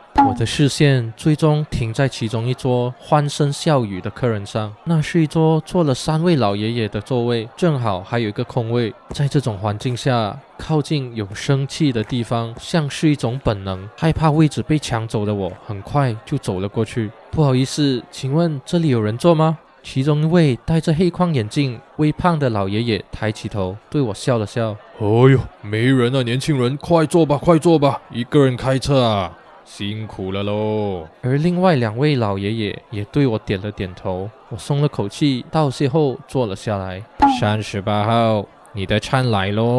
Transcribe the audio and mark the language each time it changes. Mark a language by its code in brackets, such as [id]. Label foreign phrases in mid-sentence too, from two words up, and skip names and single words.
[zh] 我的視線最終停在其中一桌歡聲笑語的客人上，那是一桌坐了3位老爺爺的座位，正好還有一個空位。在這種環境下，靠近有生氣的地方像是一種本能，害怕位置被搶走的我很快就走了過去。不好意思，請問這裡有人坐嗎？其中一位戴着黑框眼鏡、微胖的老爺爺抬起頭對我笑了笑。哦喲，沒人啊，年輕人，快坐吧，快坐吧，一個人開車啊，辛苦了嘍。而另外2位老爺爺也對我點了點頭，我鬆了口氣，道謝後坐了下來。38號，你的餐來嘍。